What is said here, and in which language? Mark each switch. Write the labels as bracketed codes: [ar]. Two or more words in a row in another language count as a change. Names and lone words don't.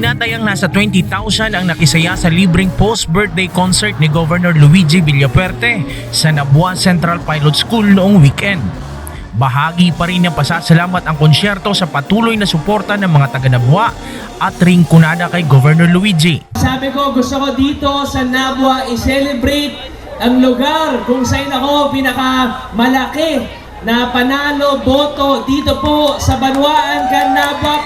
[tl] Tinatayang nasa 20,000 ang nakisaya sa libreng [en] post-birthday concert [tl] ni Governor Luigi Villapuerte sa Nabua Central Pilot School noong weekend. Bahagi pa rin ng pasasalamat ang konsyerto sa patuloy na suporta ng mga taga-Nabua at ringkunada kay Governor Luigi. Sabi ko, gusto ko dito sa Nabua i-celebrate ang lugar kung saan ako pinakamalaki na panalo, boto dito po sa Banwaan, Nabua.